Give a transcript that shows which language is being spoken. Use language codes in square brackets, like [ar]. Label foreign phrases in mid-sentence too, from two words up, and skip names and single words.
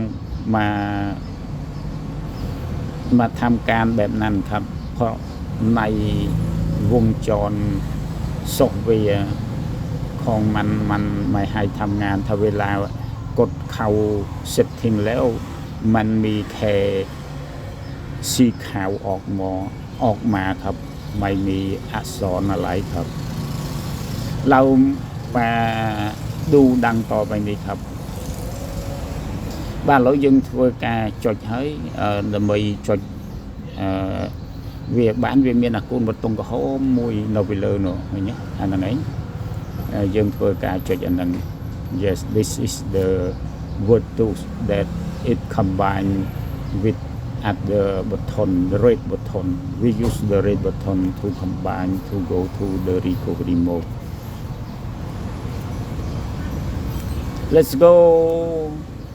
[th] มาทำการแบบนั้นครับเพราะในวงจรซอฟต์แวร์ของมันไม่ให้ทำงานถ้าเวลากดเข้า setting แล้วมันมีแค่สีขาวออกมาครับไม่มีอักษรอะไรครับเรามาดูดังต่อไปนี้ครับ บ้านเรายัง [km] ធ្វើការចុចហើយដើម្បីចុចវាបានវាមានអាកូនបតុងក្រហមមួយនៅពីលើនោះឃើញទេអាហ្នឹងឯងយើងធ្វើការចុចអាហ្នឹង [en] yes this is the Vertu that it combined with at the button, the red button. We use the red button to combine to go to the recovery mode. Let's go.